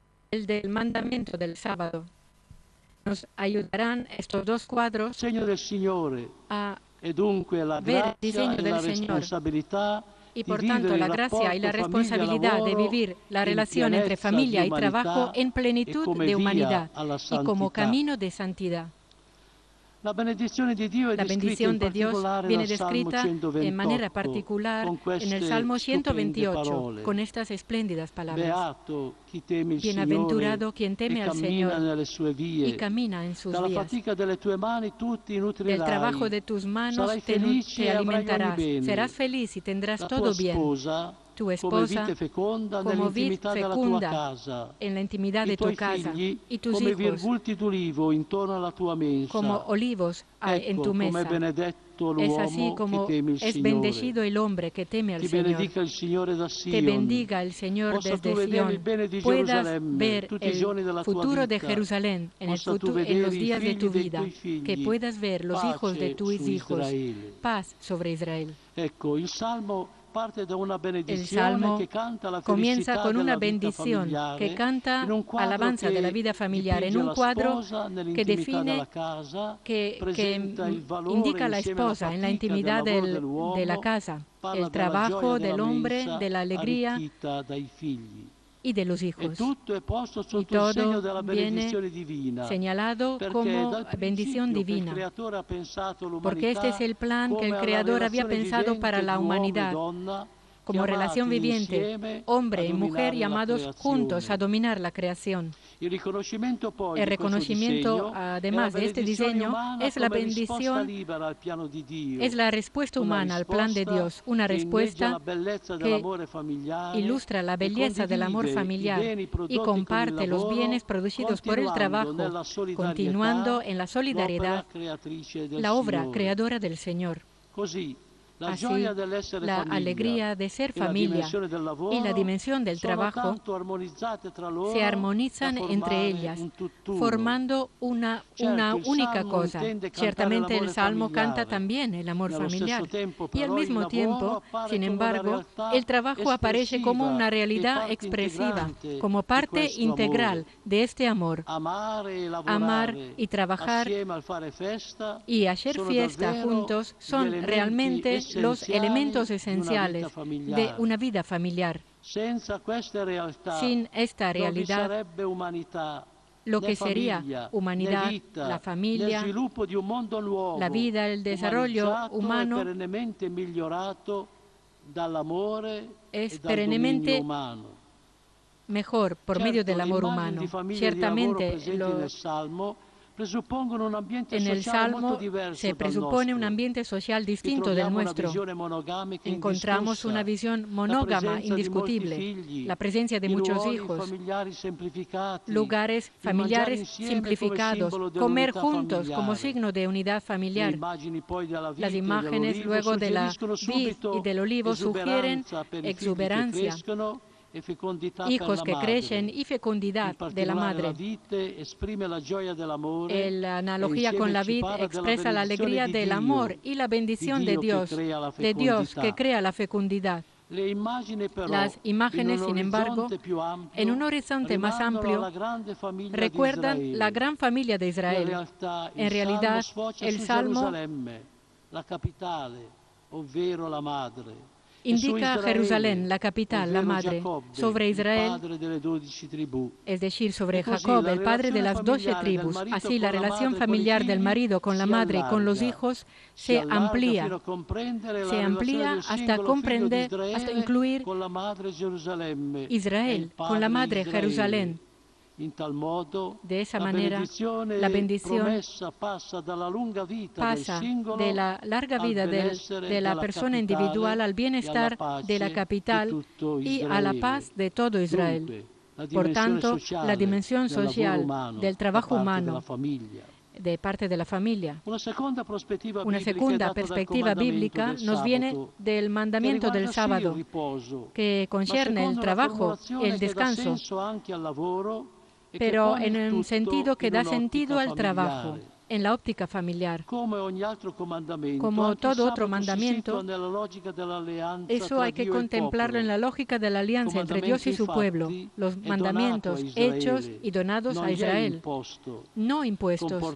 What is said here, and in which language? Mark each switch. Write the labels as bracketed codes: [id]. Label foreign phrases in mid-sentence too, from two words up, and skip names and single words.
[es] el del mandamiento del sábado. Nos ayudarán estos dos cuadros [it] Segno del Signore a e dunque la [es] ver el [it] grazia [es] diseño [it] e [es] del [it] la [es] Señor [it] responsabilità [es] y [it] di [es] por tanto [it] vivere [es] la [it] il [es] gracia y la [it] rapporto [es] responsabilidad de [it] famiglia-lavoro [es] vivir la [it] in [es] relación entre [it] pienezza [es] familia [it] di [es] y trabajo [it] umanità [es] en [it] e [es] plenitud [it] come [es] de [it] via [es] humanidad [it] alla [es] y como [it] santità. [es] camino de santidad. [it] La benedizione di Dio è [es] La [it] descritta in [es] bendición de Dios [it] particolare viene dal Salmo [es] descrita en manera [it] 128 [es] particular [it] con [es] en el [it] queste [es] Salmo [it] stupende [es] 128 [it] parole. [es] con estas espléndidas palabras. [it] Beato chi teme il Signore [es] Bienaventurado quien [it] e [es] teme al [it] cammina [es] Señor [it] nelle sue [es] y [it] vie. [es] camina en sus [it] Dalla [es] vías. [it] fatica delle tue mani tu ti [es] Del trabajo [it] nutrirai. [es] de tus manos [it] Sarai felice [es] te [it] e avrai ogni [es] alimentarás. [it] bene. [es] Serás feliz y tendrás [it] La tua [es] todo bien. [it] sposa [es] Tu [it] come [es] esposa [it] vite feconda [es] como vid [it] nell'intimità della tua [es] fecunda [it] casa. [es] en la intimidad [it] I [es] de tu [it] tuoi [es] casa [it] figli [es] y tus [it] come [es] hijos [it] virgulti d'ulivo intorno alla tua mensa. [es] como olivos en [it] Ecco [es] tu [it] com'è [es] mesa. [it] benedetto [es] Es así [it] l'uomo che [es] como [it] teme il [es] es [it] Signore. [es] bendecido el hombre que teme al [it] Ti [es] Señor. [it] benedica il Signore da [es] Te [it] Sion. [es] bendiga el Señor [it] Possa tu [es] desde [it] vedere il [es] Sion. [it] bene di [es] Puedas [it] Gerusalemme [es] ver [it] tutti i [es] el [it] giorni della tua [es] futuro de [it] vita. [es] Jerusalén en [it] Possa tu [es] en [it] vedere [es] los [it] i [es] días de [it] figli [es] tu [it] dei [es] vida. [it] tuoi figli. [es] Que puedas ver los hijos de [it] Pace [es] tus [it] su [es] hijos. [it] Israele. [es] Paz sobre Israel. [it] Ecco, il Salmo parte da una [es] El [it] benedizione [es] Salmo [it] che canta la [es] comienza [it] felicità [es] con una [it] della vita [es] bendición [it] familiare, [es] que canta [it] in un quadro [es] alabanza de la [it] che [es] vida familiar, en [it] dipinge [es] un [it] la [es] cuadro [it] sposa [es] que [it] nell'intimità della [es] define, [it] casa, [es] que [it] presenta il valore [es] indica a la [it] insieme alla [es] esposa en la [it] fatica del [es] intimidad [it] lavoro [es] de la [it] dell'uomo, [es] casa, [it] parla [es] el [it] della gioia [es] trabajo [it] della [es] del hombre, [it] mensa [es] de la alegría [it] arricchita dai figli. [es] y de los [it] E [es] hijos. [it] tutto è posto [es] Y [it] sotto il segno [es] todo [it] della [es] viene [it] benedizione divina, [es] señalado [it] perché [es] como [it] dal [es] bendición [it] principio che il [es] divina, [it] Creatore ha pensato [es] porque este [it] l'umanità [es] es el plan que el [it] come alla [es] Creador había [it] relazione [es] pensado para [it] vivente [es] la [it] di uomo e [es] humanidad, [it] donna, [es] como relación [it] chiamati [es] viviente, [it] insieme a [es] hombre y mujer [it] dominare la [es] llamados juntos a [it] creazione. [es] dominar la creación. [it] Il riconoscimento poi [es] El [it] di questo [es] reconocimiento, [it] disegno è la [es] además de este [it] benedizione [es] diseño, [it] umana [es] es la [it] come risposta [es] bendición, [it] libera al piano di Dio, [es] es la respuesta [it] una [es] humana al plan de [it] risposta [es] Dios, una [it] che inneggia [es] respuesta [it] la bellezza [es] que [it] dell'amore familiare [es] ilustra la [it] e [es] belleza del amor [it] condivide i [es] familiar [it] beni [es] y [it] prodotti con il [es] comparte los [it] lavoro, [es] bienes producidos por el [it] continuando [es] trabajo, [it] nella solidarietà [es] continuando en la [it] l'opera [es] solidaridad, [it] creatrice del [es] la obra [it] Signore. [es] creadora del Señor. [it] Così la [es] Así, [it] gioia dell'essere [es] la [it] famiglia [es] alegría de ser [it] e la [es] familia [it] dimensione del lavoro [es] y la dimensión del [it] sono [es] trabajo [it] tanto armonizzate tra loro [es] se armonizan [it] da [es] entre [it] formare [es] ellas, [it] un tutt'uno. [es] formando una [it] Certo, il [es] única [it] Salmo [es] cosa. [it] intende cantare [es] Ciertamente el [it] l'amore [es] Salmo [it] familiare. [es] canta también el amor [it] Nello [es] familiar. [it] stesso tempo, [es] Y al [it] però, il [es] mismo [it] lavoro [es] tiempo, [it] appare [es] sin [it] come una [es] embargo, [it] realtà [es] el trabajo aparece como una [it] espressiva e [es] realidad [it] parte [es] expresiva, [it] integrante [es] como [it] di [es] parte [it] questo [es] integral [it] amore. [es] de este amor. [it] Amare e [es] Amar [it] lavorare [es] y trabajar [it] assieme al fare festa [es] y hacer [it] sono [es] fiesta [it] davvero [es] juntos [it] gli [es] son [it] elementi [es] realmente los elementos [it] essenziali di una vita [es] esenciales de [it] familiare. [es] una vida familiar. [it] Senza queste realtà [es] Sin esta [it] non vi [es] realidad, [it] sarebbe umanità, [es] lo [it] né [es] que sería [it] famiglia, [es] humanidad, [it] né vita, [es] la [it] né [es] familia, [it] sviluppo di un mondo nuovo, [es] la vida, el desarrollo [it] umanizzato [es] humano [it] e perennemente migliorato dall'amore [es] es [it] e dal dominio [es] perennemente [it] umano. [es] mejor por [it] Certo, [es] medio del [it] le [es] amor [it] immagini [es] humano. [it] di famiglia e di lavoro [es] Ciertamente [it] presenti nel Salmo presuppongono un ambiente [es] en el [it] sociale molto [es] Salmo [it] diverso [es] se [it] dal [es] presupone un [it] nostro. [es] ambiente social [it] Qui [es] distinto del [it] troviamo una [es] nuestro. [it] visione monogamica [es] Encontramos una [it] indiscussa, [es] visión [it] la [es] monógama [it] presenza di molti [es] indiscutible, [it] figli, [es] la presencia de [it] i [es] muchos [it] ruoli [es] hijos, [it] familiari semplificati, [es] lugares [it] il mangiare [es] familiares [it] insieme come [es] simplificados, [it] simbolo [es] comer [it] dell'unità [es] juntos como [it] familiare. [es] signo de unidad [it] Le [es] familiar. [it] immagini poi della [es] Las [it] vite e [es] imágenes [it] dell'olivo [es] luego de la [it] suggeriscono [es] vid y [it] subito [es] del olivo sugieren [it] esuberanza per i figli che [es] exuberancia, [it] crescono e fecondità per [es] hijos [it] la [es] que [it] madre. [es] crecen y fecundidad [it] In [es] de la [it] particolare la [es] madre. [it] vite esprime la gioia dell'amore [es] La [it] e [es] analogía con [it] insieme [es] la [it] ci [es] vid [it] parla della [es] expresa la [it] benedizione [es] alegría [it] di [es] del [it] Dio, [es] amor y la bendición [it] di Dio che crea la [es] de Dios que [it] fecondità. [es] crea la fecundidad. [it] Le immagini però [es] Las imágenes, [it] in un [es] sin embargo, [it] orizzonte più ampio, [es] en un horizonte más [it] rimandano [es] amplio, [it] alla grande famiglia di [es] recuerdan [it] Israele. [es] la gran familia de [it] In [es] Israel. [it] realtà [es] En [it] il Salmo [es] realidad, [it] sfocia [es] el [it] su [es] Salmo [it] Gerusalemme, la capitale, ovvero la madre. [es] indica [it] Israele, [es] Jerusalén, la capital, la [it] ovvero [es] madre, [it] Giacobbe, [es] sobre [it] il [es] Israel, [it] padre delle 12 tribù. [es] es decir, sobre [it] E così [es] Jacob, [it] la [es] el padre de [it] relazione [es] las 12 [it] familiare del [es] tribus. [it] marito [es] Así, [it] con [es] la [it] la [es] relación [it] madre, con i [es] familiar del [it] figli, [es] marido con la [it] si [es] madre y con los [it] allarga. [es] hijos [it] Si [es] se [it] allarga [es] amplía. [it] fino a comprendere [es] Se [it] la relazione [es] amplía [it] del [es] hasta [it] singolo figlio di [es] comprender, [it] Israele [es] hasta incluir [it] con la madre Gerusalemme e [es] Israel [it] il [es] con la [it] padre [es] madre [it] Israele. [es] Jerusalén. [it] In tal modo, [es] De esa [it] la [es] manera, [it] benedizione [es] la bendición [it] promessa passa dalla lunga vita del [es] pasa [it] singolo [es] de la larga [it] al [es] vida [it] benessere [es] de la [it] della [es] persona [it] capitale [es] individual al [it] e alla [es] bienestar [it] pace [es] de la [it] di [es] capital [it] tutto [es] y a la [it] Israele. [es] paz de todo Israel. [it] Dunque, la [es] Por [it] dimensione [es] tanto, [it] sociale [es] la dimensión [it] del lavoro [es] social [it] umano [es] del [it] da [es] trabajo [it] parte [es] humano [it] della famiglia. [es] de parte de la familia. [it] Una seconda prospettiva [es] Una [it] biblica è [es] segunda [it] data dal [es] perspectiva [it] comandamento [es] bíblica [it] del [es] nos viene [it] sabato, [es] del [it] che [es] mandamiento del [it] riguarda sì il [es] sábado, [it] riposo, [es] que [it] ma [es] concierne el [it] secondo una [es] trabajo, [it] formulazione [es] el [it] che dà [es] descanso, [it] senso anche al lavoro e che [es] pero [it] pone [es] en [it] il [es] un [it] tutto [es] sentido que [it] in [es] da [it] un'ottica [es] sentido al trabajo, [it] familiare. [es] en la óptica familiar. Como todo otro mandamiento, eso hay que contemplarlo en la lógica de la alianza entre Dios y su pueblo. Los mandamientos hechos y donados a Israel, no impuestos.